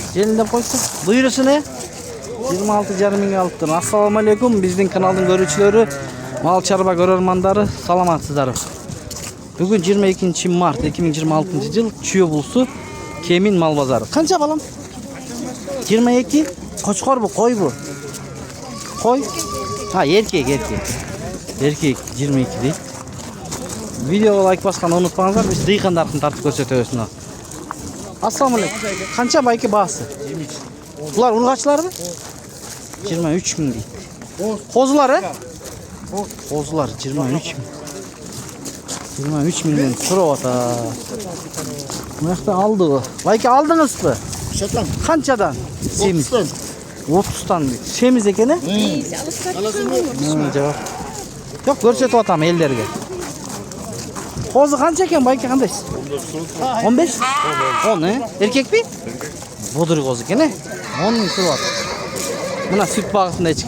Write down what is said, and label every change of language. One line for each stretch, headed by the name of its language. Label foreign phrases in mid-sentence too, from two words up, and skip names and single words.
Kyrgyz: Желинде койсу. Буйрусу не? 26,5 миңге алыптыр. Ассаламу алейкум. Биздин каналдын көрүүчүлөрү, мал чарба көрөрмандары, саламатсыздар. Бүгүн 22 март 2026 жыл Чүйө булсу Кемин мал базары. Канча балам? 22. Кочкорбу, койбу? Кой? Ха, эркек. Эркек 22 дейт. Видеого лайк басканды унутпаңыздар, биз дыйкандардын тартып көрсөтөбүз мына. Ассаламу алейкум. Канча байки баасы? 23. Булар ургачыларбы? 23 миң дейт. Козулар, Козулар 23 миң. 23 миңден турап атат. Мынакта алды. Байки алдыңызбы? Канчадан? 30'tan. Семиз экен, Жок. Жок, көрсөтүп атам элдерге. Козу канча экен, байки кандайсыз? 15? 10, Эркекпи? Бодур козу экен, 10 миң турап атат. Мына сүт багытында эчки.